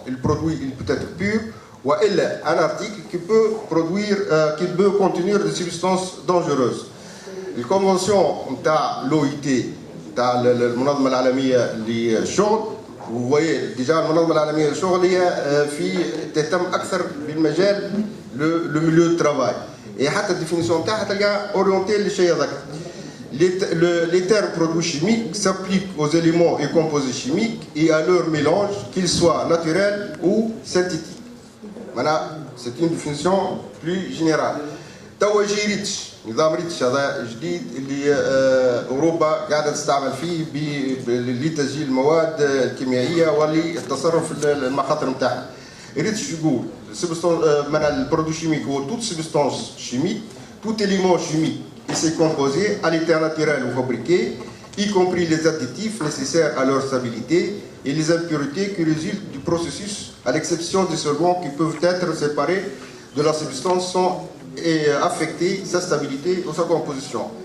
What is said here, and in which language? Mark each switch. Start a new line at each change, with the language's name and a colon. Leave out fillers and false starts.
French: Le produit il peut être pur, ou un article qui peut contenir des substances dangereuses. La convention de l'OIT, de
Arabic: المنظمة العالمية للشغل,
French: vous voyez déjà المنظمة العالمية للشغل
Arabic: هي تهتم أكثر بالمجال
French: le milieu de travail.
Arabic: Et حتى الديفينيسيون تاعها تلقى
French: orienté
Arabic: للشيء هذاك.
French: Les termes produits chimiques s'appliquent aux éléments et composés chimiques et à leur mélange, qu'ils soient naturels ou synthétiques. Maintenant, c'est une définition plus générale.
Arabic: توجي ريتش نظام ريتش هذا جديد اللي أوروبا قاعدة تستعمل فيه لتسجيل المواد الكيميائية وللتصرف في المخاطر نتاعها. ريتش يقول من البرودوي شيميك
French: هو toute substance chimique, tout élément chimique et ses composés à l'état naturel ou fabriqué, y compris les additifs nécessaires à leur stabilité et les impuretés qui résultent du processus, à l'exception des solvants qui peuvent être séparés de la substance sans affecter sa stabilité ou sa composition.